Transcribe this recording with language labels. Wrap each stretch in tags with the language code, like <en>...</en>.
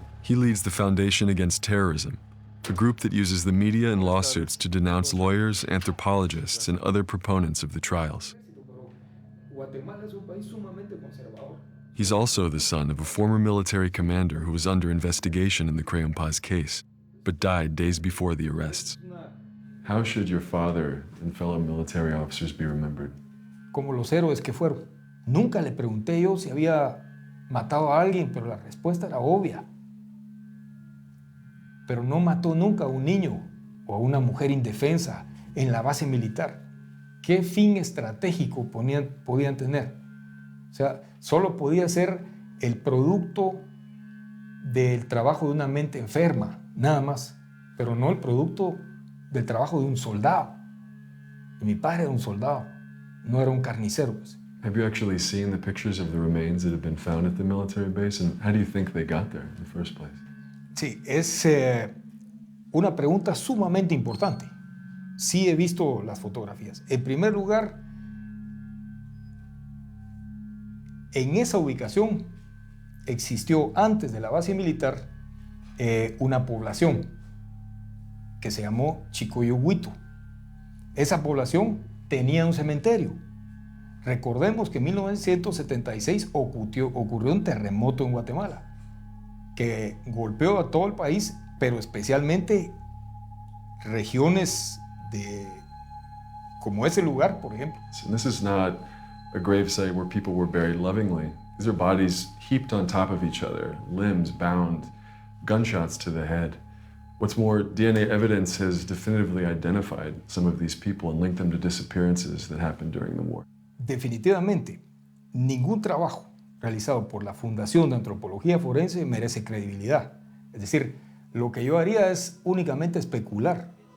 <en>He leads the Foundation Against Terrorism, a group that uses the media and lawsuits to denounce lawyers, anthropologists, and other proponents of the trials. He's also the son of a former military commander who was under investigation in the Crayon Paz case, but died days before the arrests. How should your father and fellow military officers be remembered?</en> <es>Como los héroes que fueron. Nunca le pregunté yo si había matado a alguien, pero la respuesta era obvia. Pero no mató nunca a un niño o a una mujer indefensa en la base militar. ¿Qué fin estratégico podían tener? O sea, solo podía ser el producto del trabajo de una mente enferma, nada más, pero no el producto del trabajo de un soldado. Y mi padre era un soldado, no era un carnicero. Pues.</es> <en>Have you actually seen the pictures of the remains that have been found at the military base, and how do you think they got there in the first place?</en> <es>Sí, es una pregunta sumamente importante. Sí he visto las fotografías. En primer lugar, en esa ubicación existió antes de la base militar una población que se llamó Chicoyohuito. Esa población tenía un cementerio. Recordemos que en 1976 ocurrió un terremoto en Guatemala que golpeó a todo el país, pero especialmente regiones como ese lugar, por ejemplo.</es> <en>So this is not a gravesite where people were buried lovingly. These are bodies heaped on top of each other, limbs bound, gunshots to the head. What's more, DNA evidence has definitively identified some of these people and linked them to disappearances that happened during the war.</en> <es>Definitivamente, ningún trabajo realizado por la Fundación de Antropología Forense merece credibilidad. Es decir, lo que yo haría es únicamente especular.</es>